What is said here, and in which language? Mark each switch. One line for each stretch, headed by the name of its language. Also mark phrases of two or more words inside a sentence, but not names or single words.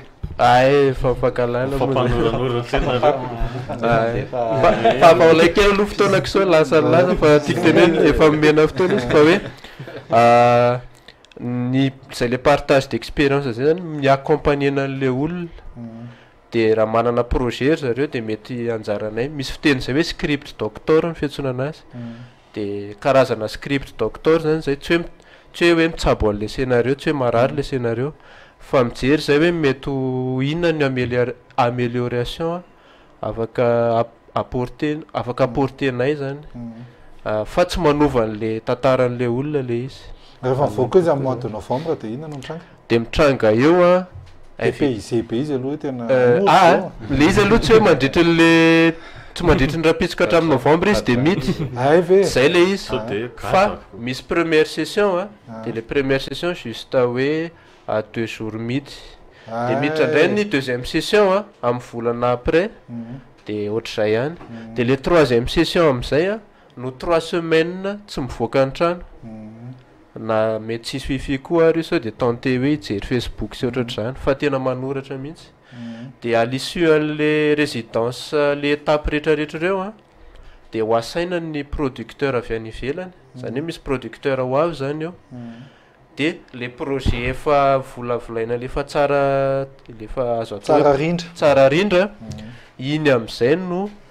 Malagasy: ay fampakalala fafaolakely aloha fotoana kisoa lasa laza fa tiako teneny efa mimena fotoana izy fa hoe ny zay
French: le partage d'expérience
Malagasy: zay zany miaccompagnena an'le olona de raha manana projet zareo de mety anjaranay misy fiteny zay hoe
English: script doctor
Malagasy: ny fiantsona anazy de karazana
English: script doctor
Malagasy: zany zay tsy hoe mitsabo an'le scénario tsy hoe marary le scénario fa mijery zay hoe mety inona ny amélioration afaka apportenay zany fa tsy manova an'le tantaran'le olona le izy rehefa mivoaka izy amin'ny
French: mois de novembre
Malagasy: de inona no mitranga de mitranga eo a izy aloha tena le izy aloha tsy hoe mandritry le tsy mandritry ny rapitsika hatramin'ny novembre izy de mity zay le izy fa misy
French: première session
Malagasy: de le
French: première session
Malagasy: juste hoe
French: à 2 jours
Malagasy: mity de miditra indray ny
French: deuxième session
Malagasy: amin'ny volana après de ohatr'izay ihany de le
French: troisième session
Malagasy: am'izay no
French: 3 semaines
Malagasy: tsy mivoaka ny trano na mety tsisy wifi koa ary sao de tenter hoe hijery Facebook sy ohatr'izany fa tena manoratra mihitsy de
French: à l'issue
Malagasy: an'le résidence le étape rehetrarehetra reo de ho asaina ny producteur avy any ivelany zany hoe misy producteur ho avy zany eo de le projet efa volavolaina lefa tsara lefa azo tsara rindra iny am'izay no